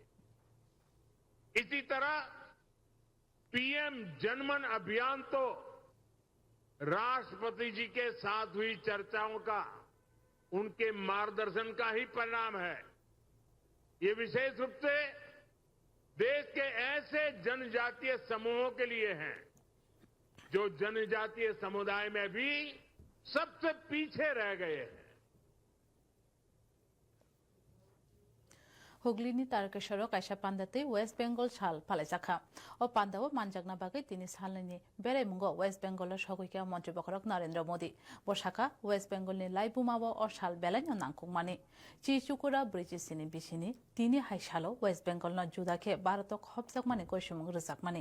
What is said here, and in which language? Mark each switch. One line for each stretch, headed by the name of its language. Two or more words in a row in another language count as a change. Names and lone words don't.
Hindi: इसी तरह पीएम जनमन अभियान तो राष्ट्रपति जी के साथ हुई चर्चाओं का, उनके मार्गदर्शन का ही परिणाम है। ये विशेष रूप से देश के ऐसे जनजातीय समूहों के लिए है जो जनजातीय समुदाय में भी सबसे पीछे रह गए हैं।
Kok Borok: हुगलीनि तारकेश्वर कायसा पान्दाते वेस्ट बेंगल साल फालायजाखा ओ पान्दाव मानजागना बागै तिनि सालनि बेरायमुंगो वेस्ट बेंगल सगैका मन्त्रीपक्षक नरेंद्र मोदी बसाखा वेस्ट बेंगलनि लाइबुमाव ओ साल बेलायनो नांकुमानि चिचुकुरा ब्रिजिसिनि बिसिनि तिनि हायसालो वेस्ट बेंगलनो जुदाखे भारतक हबजाकमानि गयसुमुं रोजाकमानि